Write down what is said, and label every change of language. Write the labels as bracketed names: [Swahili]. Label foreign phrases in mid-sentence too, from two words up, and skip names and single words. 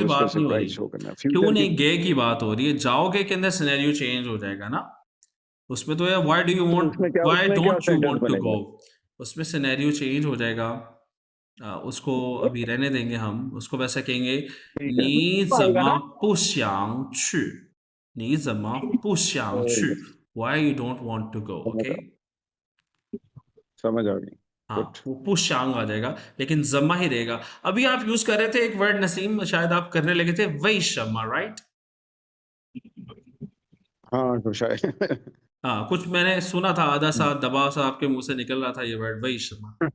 [Hindi] उसको बात नहीं हो रही, सरप्राइज शो करना, क्यों फ्यूचर की। नहीं गए की बात हो रही है। जाओगे के अंदर सिनेरियो चेंज हो जाएगा ना, उसमें तो यार [English] why do you [Hindi] तो [English] want, why [Hindi] उसमें क्या [English] don't you [Hindi] सेंटेंस [English] want to [Hindi] बनेगा? गो, उसमें सिनेरियो चेंज हो जाएगा। उसको अभी रहने देंगे हम, उसको वैसे कहेंगे ठीक है, [Chinese] 你怎么不想去? 你怎么不想去? [English] Why you don't want to go? [Hindi] समझ [English] Okay? [Hindi] समझ आ गई। हाँ, गुड। वो पुशांग आ जाएगा, लेकिन जम्मा ही रहेगा। अभी आप यूज कर रहे थे एक वर्ड नसीम, शायद आप करने लगे थे वैशम्मा, राइट? हाँ तो शायद हाँ, कुछ मैंने सुना था, आधा सा दबा सा आपके मुंह से निकल रहा था ये वर्ड वैशम्मा।